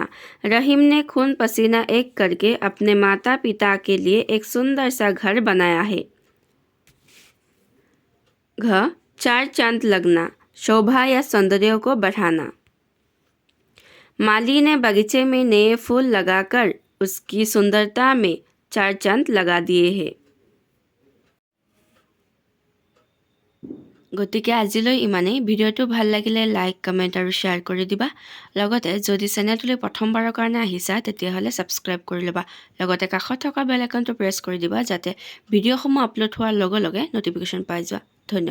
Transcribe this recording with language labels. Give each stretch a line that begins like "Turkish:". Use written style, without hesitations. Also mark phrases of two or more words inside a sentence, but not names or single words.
Hindi: रहीम ने खून पसीना एक करके अपने माता पिता के लिए एक सुंदर सा घर बनाया है। घ 4 चांद लगना, शोभा या सौंदर्य को बढ़ाना। माली ने बगीचे में नए फूल लगाकर उसकी सुंदरता में 4 चांद लगा दिए हैं।
Assamese: গতিকে আজিলৈ ইমানেই। ভিডিঅ'টো ভাল লাগিলে লাইক, কমেণ্ট আৰু শ্বেয়াৰ কৰি দিবা। লগতে যদি চেনেলটোলৈ প্ৰথমবাৰৰ কাৰণে আহিছা তেতিয়াহ'লে ছাবস্ক্ৰাইব কৰি ল'বা। লগতে কাষত থকা বেল আইকনটো প্ৰেছ কৰি দিবা যাতে ভিডিঅ'সমূহ আপলোড হোৱাৰ লগে লগে ন'টিফিকেশ্যন পাই যোৱা।